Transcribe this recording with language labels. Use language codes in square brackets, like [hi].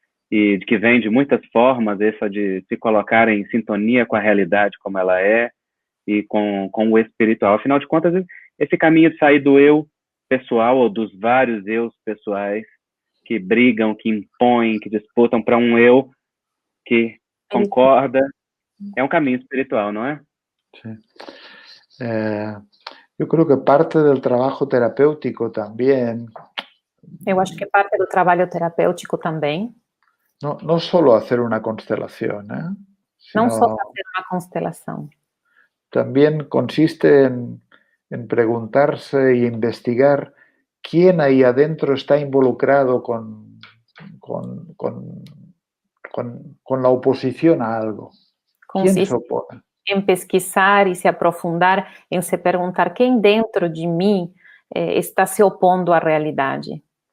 [pt] E que vem de muitas formas, essa de se colocar em sintonia com a realidade como ela é, e com o espiritual. Afinal de contas, esse caminho de sair do eu pessoal, ou dos vários eus pessoais, que brigam, que impõem, que disputam para um eu que concorda, é um caminho espiritual, não é? [es] Sí. Yo creo que parte del trabajo terapéutico también, [pt] Eu acho que parte do trabalho terapêutico também, [es] no solo hacer una constelación, [pt] não só [es] sino [pt] fazer uma constelação, [es] también consiste en preguntarse y investigar quién ahí adentro está involucrado con la oposición a algo. ¿Quién se [pt] consiste [es] opone? [pt] em pesquisar e se aprofundar, em se perguntar quem dentro de mim está se opondo à realidade.